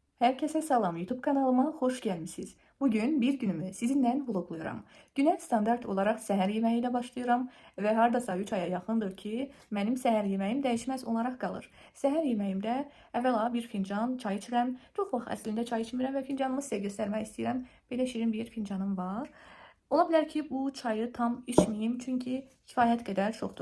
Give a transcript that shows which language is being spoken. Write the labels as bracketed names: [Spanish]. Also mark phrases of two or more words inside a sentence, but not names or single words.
[Turkish] Herkese salam, YouTube kanalıma hoş gelmişsiniz. Bugün bir günümü sizinle vlogluyorum. Güne standart olarak [Azerbaijani] səhər yeməyi ilə başlayıram və hardasa 3 aya yaxındır ki, mənim səhər yeməyim dəyişməz olaraq qalır. Səhər yeməyimdə əvvəla bir fincan çay içirəm. Çox vaxt əslində çay içmirəm və fincanımı sizə göstərmək istəyirəm. Belə şirin bir fincanım var. Ola bilər ki, bu çayı tam içməyim, çünki kifayət qədər çoxdur.